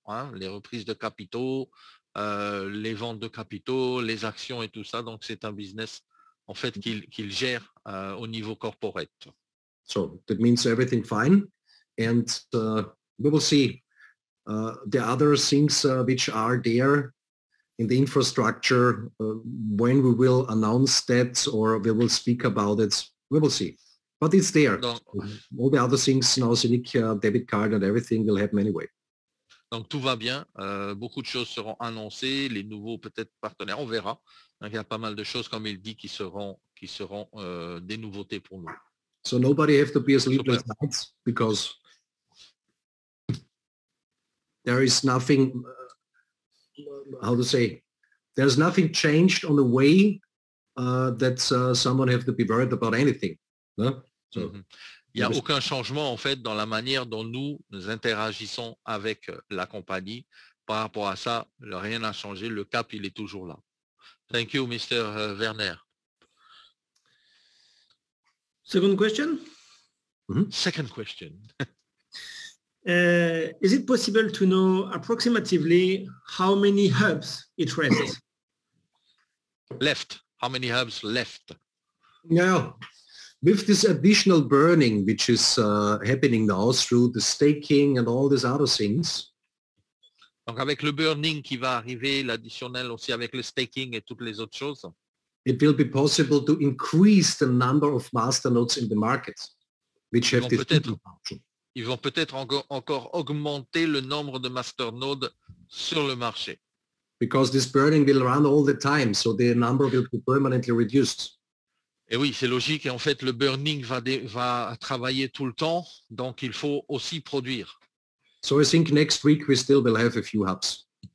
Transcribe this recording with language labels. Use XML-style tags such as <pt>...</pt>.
<fr>Hein, les reprises de capitaux, les ventes de capitaux, les actions et tout ça. Donc c'est un business en fait qu'il gère au niveau corporate.</fr> <en>So that means everything fine, and we will see the other things which are there in the infrastructure when we will announce that or we will speak about it. We will see, but it's there.</en> <fr>Donc,</fr> <en>all the other things now, Zenic debit card and everything will happen anyway.</en> <fr>Donc tout va bien, beaucoup de choses seront annoncées, les nouveaux peut-être partenaires, on verra. Donc, il y a pas mal de choses, comme il dit, qui seront des nouveautés pour nous.</fr> <en>So nobody have to be a sleepless night because there is nothing, how to say, there's nothing changed on the way that someone have to be worried about anything. No? So,</en> <fr>il n'y a aucun changement en fait dans la manière dont nous interagissons avec la compagnie. Par rapport à ça, rien n'a changé, le cap il est toujours là.</fr> <en>Thank you, Mr. Werner. Second question. Second question. Is it possible to know approximately how many hubs it rests? Left. How many hubs left? Yeah. With this additional burning, which is happening now through the staking and all these other things.</en> <fr>Donc avec le burning qui va arriver, l'additionnel aussi avec le staking et toutes les autres choses.</fr> <en>It will be possible to increase the number of masternodes in the market, which have this function.</en> <fr>Ils vont peut-être encore augmenter le nombre de masternodes sur le marché.</fr> <en>Because this burning will run all the time, so the number will be permanently reduced.</en> <fr>Et oui, c'est logique. Et en fait, le burning va travailler tout le temps, donc il faut aussi produire.</fr> <en>So I think next week we still will have a few hubs.</en>